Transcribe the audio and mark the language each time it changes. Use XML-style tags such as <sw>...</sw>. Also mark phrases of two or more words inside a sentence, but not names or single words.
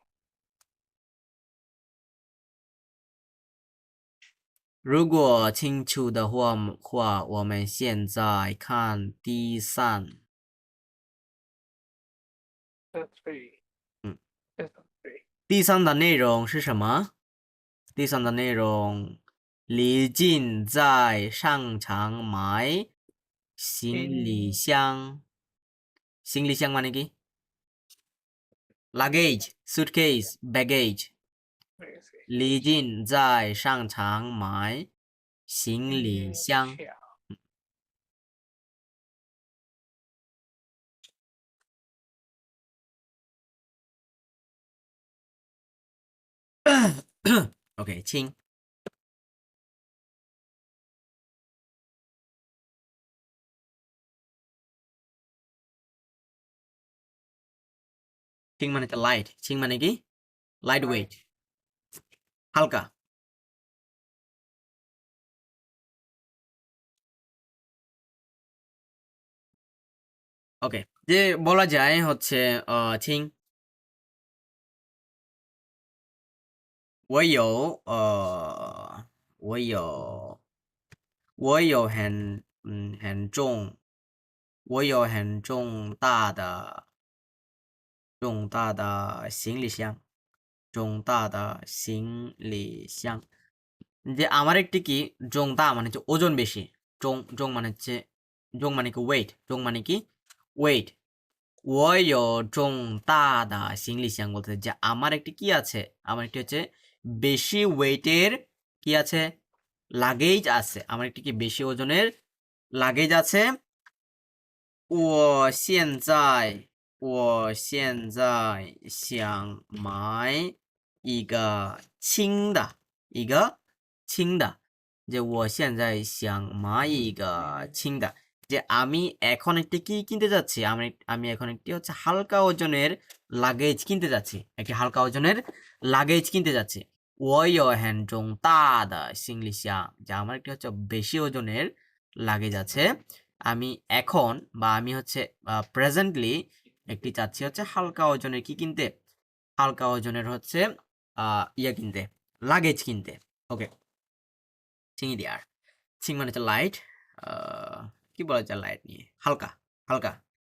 <zh>如果清楚的话，我们现在看第3。第3的内容是什么？第3的内容，李静在商场买行李箱 行李箱</zh> <bn>মানে কি</bn> <en>luggage suitcase baggage</en> <zh>李静在商场买行李箱。OK，轻</zh> <bn>轻 মানে তো লাইট轻মানে কি</bn> <en>light weight</en> <bn>হালকা ওকে যে বলা যায় হচ্ছে</bn> <zh>轻我有我有很重我有很重大的行李箱重大的行李箱</zh> <bn>যে আমার একটি কি জংদা মানে হচ্ছে ওজন বেশি জং মানে হচ্ছে জং মানে কি ওয়েট জং মানে কি ওয়েট</bn> <zh>我有重大的行李箱</zh> <bn>বলতে যে আমার একটি কি আছে আমার একটি হচ্ছে বেশি ওয়েটের কি আছে লাগেজ আছে আমার একটি কি বেশি ওজনের লাগেজ আছে</bn> <zh>我现在想买一个轻的轻的যে 我现在想买一个轻的</zh> <bn>যে আমি এখন একটি কি কিনতে যাচ্ছি আমি এখন একটি হচ্ছে হালকা ওজনের লাগেজ কিনতে যাচ্ছি একটি হালকা ওজনের লাগেজ কিনতে যাচ্ছি</bn> <zh>我有很重大的行李箱</zh> <bn>যে আমার একটি হচ্ছে বেশি ওজনের লাগেজ আছে আমি এখন বা আমি হচ্ছে প্রেজেন্টলি একটি চাচ্ছি হচ্ছে হালকা ওজনের কি কিনতে হালকা ওজনের হচ্ছে ইয়া কিনতে লাগেজ কিনতে ওকে চিংড়ি দিয়ার চিং মানে হচ্ছে লাইট কি বলা যায় লাইট নিয়ে হালকা হালকা</bn>